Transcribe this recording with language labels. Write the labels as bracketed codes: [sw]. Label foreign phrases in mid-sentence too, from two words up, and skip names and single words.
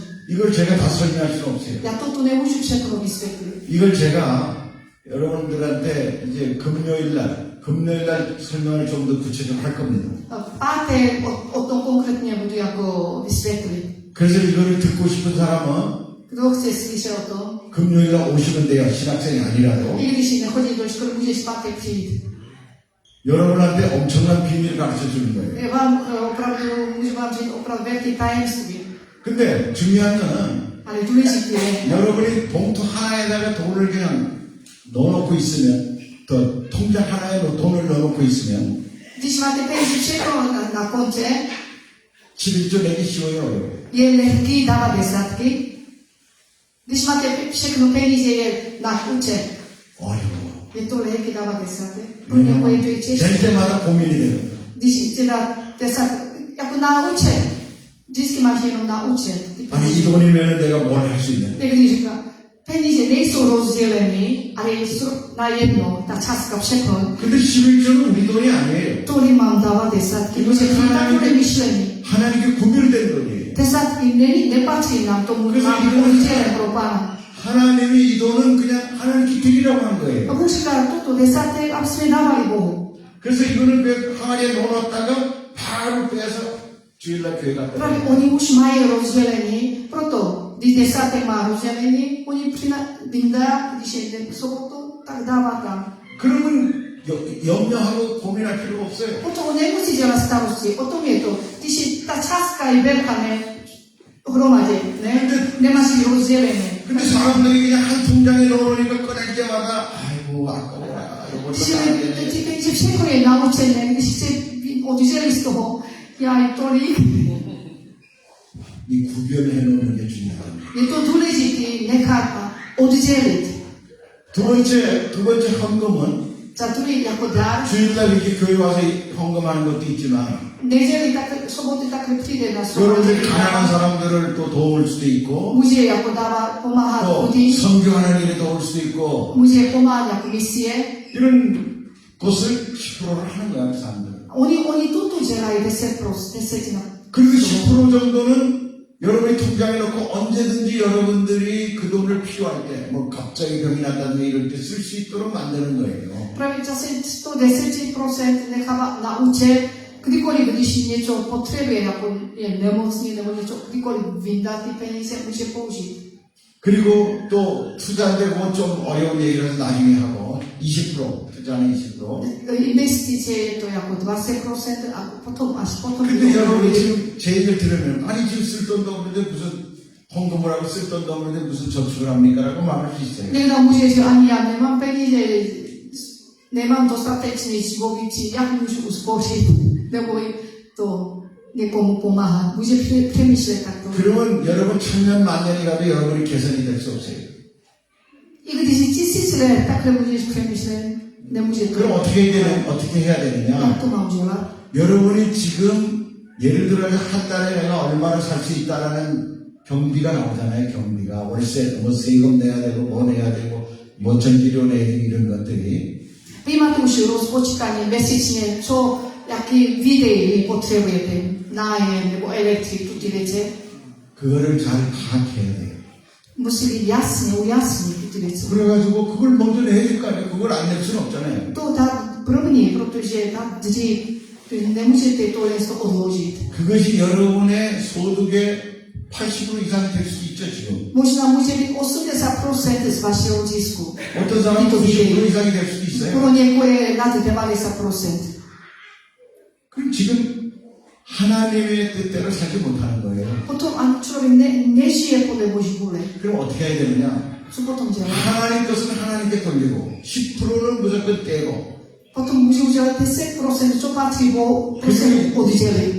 [ko] 이걸 제가 다 설명할 수는 없어요. [cs] Já to tu nemůžu všechno vysvětlit. [ko] 이걸 제가 여러분들한테 이제 금요일 날 설명을 좀 더 구체적으로 할 겁니다. [cs] V pátek o tom konkrétně budu jako vysvětlit. [ko] 그래서 이거를 듣고 싶은 사람은 [cs] Kdo chce slyšet o tom, [ko] 금요일 날 오시면 돼요. 신학생이 아니라도. [cs] i když nechodí do školy, můžeš v pátek přijít. [ko] 여러분한테 엄청난 비밀을 가르쳐 주는 거예요. [cs] Já vám opravdu, můžu vám říct opravdu velké tajemství. [ko] 근데 중요한 거는 [cs] Ale důležité je, [ko] 여러분이 봉투 하나에다가 돈을 그냥 넣어놓고 있으면 또 통장 하나에 돈을 넣어놓고 있으면 [cs] když máte peníze všechno na kontě, [ko] 11조 내기 쉬워요. [cs] je lehký dávat desátky. Když máte všechno peníze je na účet, [ko] 어려워. [cs] je to lehké dávat desátek. Pro někoho je to i [ko] 될 [cs] těžké. [ko] 때마다 고민이 돼요. [cs] Když chce dát desátky, jako na účet, vždycky máš jenom na účet. [ko] 아니 이 돈이면 내가 뭘 할 수 있냐? [cs] Někdy říká, peníze nejsou rozděleny, ale jsou na jedno, ta částka všechno. [ko] 근데 11조는 우리 돈이 아니에요. [cs] Tolik mám dávat desátky, protože to je takové myšlení. [ko] 하나님께 구별된 돈이에요. [cs] Desátky nepatří nám tomu, máme rozdělen pro Pána. [ko] 하나님이 이 돈은 그냥 하나님께 드리라고 한 [cs] A [ko] 거예요. [cs] Bůh říká, toto desátek, aby jsme dávali Bohu. [ko] 그래서 이거는 그 항아리에 넣어놨다가 바로 빼서 주일날 교회 갔다 [cs] Právě [ko] 와요. [cs] oni už mají rozdělení, proto když desátek má rozdělení, oni vyndá, když je v sobotu, tak dává tam. [ko] 그러면 염려하고 고민할 필요가 없어요. [cs] Potom on nemusí dělat starosti, o tom je to. Když je ta částka je velká, ne, hromadě, ne, nemáš ji rozdělené. [ko] 근데 사람들이 그냥 한 통장에 넣어놓으니까 꺼낼 때마다 아이고 아까워라 이거 [cs] Když je ty peníze všechno je naučené, když se oddělí z toho, já je tolik, [ko] 이 구별해 놓는 게 중요하다. [cs] je to důležité nechat oddělit. [ko] 두 번째 헌금은 [cs] Za druhý jako dár, [ko] 주일날 이렇게 교회 와서 헌금하는 것도 있지만 [cs] neděli tak, soboty takhle přijde na [ko] 여러분들이 [cs] sobotu. [ko] 가난한 사람들을 또 도울 수도 있고 [cs] Může jako dávat, pomáhat [ko] 또 [cs] lidem, [ko] 선교하는 일에 도울 수도 있고 [cs] může pomáhat jako misie. [ko] 이런 것을 10%를 하는 거야 그 사람들은. [cs] Oni toto dělají 10%. [ko] 그리고 10% 정도는 여러분의 통장에 넣고 언제든지 여러분들이 그 돈을 필요할 때, 뭐 갑자기 병이 났다든지 이럴 때 쓸 수 있도록 만드는 거예요. [cs] Právě zase 110% nechává na účet, kdykoliv, když něco potřebuje, jako je nemocný nebo něco, kdykoliv vyndá ty peníze, může použít. [ko] 그리고 또 투자인데 그건 좀 어려운 얘기라서 나중에 하고 20% 투자는 20%. [cs] Investicije to jako 20%, a potom [ko] 근데 여러분이 지금 제 얘기를 들으면 아니 지금 쓸 돈도 없는데 무슨 헌금을 하고 쓸 돈도 없는데 무슨 저축을 합니까? 라고 말할 수 있어요. [sk] niekto môže že ani ja nemám peniaze, nemám dostatečný živobytí, jak môžu uspořit, nebo to niekomu pomáhať. Môže přemýšľať takto. [ko] 그러면 여러분 천년 만년이 가도 여러분이 개선이 될 수 없어요. [cs] I když je 1000 let, takhle budeš přemýšlet, nemůže to. [ko] 그럼 어떻게 해야 되느냐? [cs] Jak to mám dělat? [ko] 여러분이 지금 예를 들어 한 달에 내가 얼마나 살 수 있다라는 경비가 나오잖아요. 경비가 월세 뭐 세금 내야 되고 뭐 내야 되고 뭐 전기료 내야 되고 이런 것들이 [cs] Vy máte už rozpočítání měsíčně, jaký výdej potřebujete, nájem nebo elektriku, ty věci. [ko] 그거를 잘 파악해야 돼요. [cs] Musí být jasně, ujasnit ty věci. [ko] 그래가지고 그걸 먼저 내야 될 거 아니에요. 그걸 안 낼 수는 없잖아요. [cs] To tak první, protože tam dřív nemůžete to jen to odložit. [ko] 그것이 여러분의 소득의 80% 이상이 될 수 있죠 지금. [cs] Možná může být 80% z vašeho zisku. [ko] 어떤 사람은 90% 이상이 될 수도 있어요. [cs] Pro někoho je nad 90%. [ko] 그럼 지금 하나님의 뜻대로 살지 못하는 거예요. [cs] Potom člověk nežije podle Boží vůle. [ko] 그럼 어떻게 해야 되느냐? [cs] Co potom dělat? [ko] 하나님 것은 하나님께 돌리고 10%는 무조건 떼고 [cs] Potom může udělat 10%, co patří Bohu, to se oddělit.